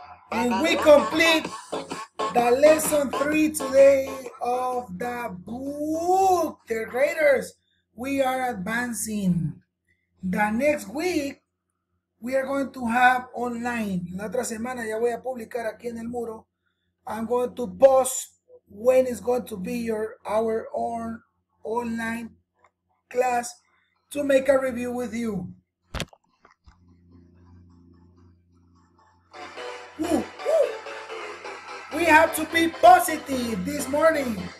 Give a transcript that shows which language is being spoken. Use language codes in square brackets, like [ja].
[en] And we complete the lesson 3 today of the book. Third graders, we are advancing. The next week, we are going to have online. [es] La otra semana ya voy a publicar aquí en el muro. [en] I'm going to post when is going to be our own online class to make a review with you. Woo, woo. We have to be positive this morning.